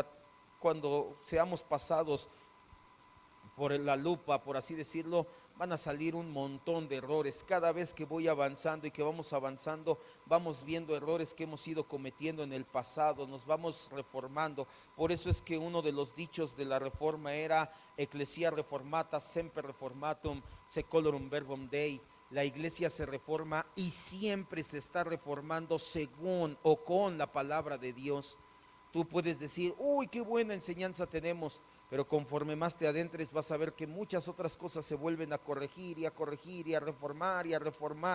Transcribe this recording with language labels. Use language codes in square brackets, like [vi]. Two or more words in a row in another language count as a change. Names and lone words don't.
[es] Cuando seamos pasados por la lupa, por así decirlo, van a salir un montón de errores. Cada vez que voy avanzando y que vamos avanzando, vamos viendo errores que hemos ido cometiendo en el pasado, nos vamos reformando. Por eso es que uno de los dichos de la reforma era [la] Ecclesia reformata semper reformatum secolorum verbum Dei. [es] La iglesia se reforma y siempre se está reformando según o con la palabra de Dios. Tú puedes decir, uy, qué buena enseñanza tenemos, pero conforme más te adentres vas a ver que muchas otras cosas se vuelven a corregir y a corregir y a reformar y a reformar.